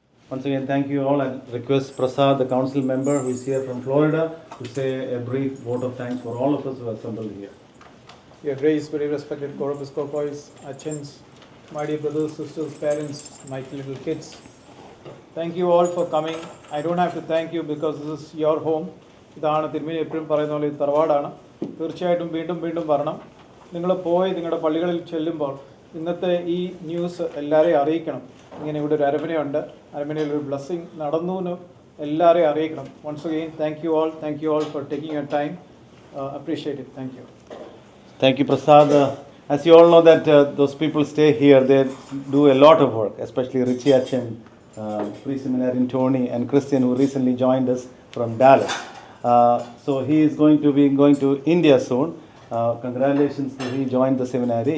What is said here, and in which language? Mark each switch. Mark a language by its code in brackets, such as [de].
[en] Once again, thank you all, and request Prasad, the council member who is here from Florida, to say a brief vote of thanks for all of us who are assembled here. Your Grace, very respected co-episcopois, Achins, my dear brothers, sisters, parents, my little kids. Thank you all for coming. I don't have to thank you because this is your home. [ml] ഇതാണ് തിരുമേനി എപ്പോഴും പറയുന്ന പോലെ തറവാടാണ്. തീർച്ചയായിട്ടും വീണ്ടും വീണ്ടും വരണം. നിങ്ങൾ പോയി നിങ്ങളുടെ പള്ളികളിൽ ചെല്ലുമ്പോൾ ഇന്നത്തെ ഈ ന്യൂസ് എല്ലാവരെയും അറിയിക്കണം. ഇങ്ങനെ ഇവിടെ ഒരു അരമനയുണ്ട്, അരമനയിൽ ഒരു ബ്ലെസ്സിങ് നടന്നു എന്ന് എല്ലാവരെയും അറിയിക്കണം. [en] Once again thank you all for taking your time. Appreciate it. Thank you. Thank you, Prasad. As you all know that those people stay here, they do a lot of work, especially Richie Achen, pre-seminarian Tony, and Christian, who recently joined us from Dallas. So he is going to India soon. Congratulations to he joined the seminary.